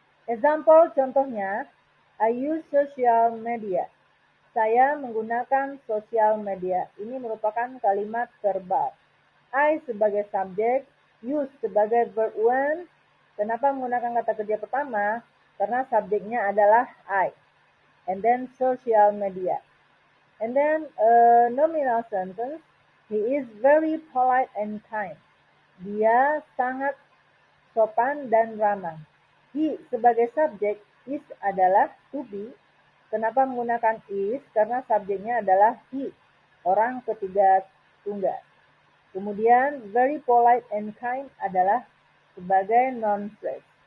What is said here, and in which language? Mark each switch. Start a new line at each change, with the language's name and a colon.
English: Example
Indonesian: contohnya,
English: I use social media.
Indonesian: Saya menggunakan sosial media. Ini merupakan kalimat verbal. I sebagai subjek, use sebagai verb one. Kenapa menggunakan kata kerja pertama? Karena subjeknya adalah I.
English: And then social media. And then nominal sentence, he is very polite and kind.
Indonesian: Dia sangat sopan dan ramah. He sebagai subjek, is adalah to be. Kenapa menggunakan is? Karena subjeknya adalah he, orang ketiga tunggal. Kemudian
English: very polite and kind
Indonesian: adalah sebagai non-phrase.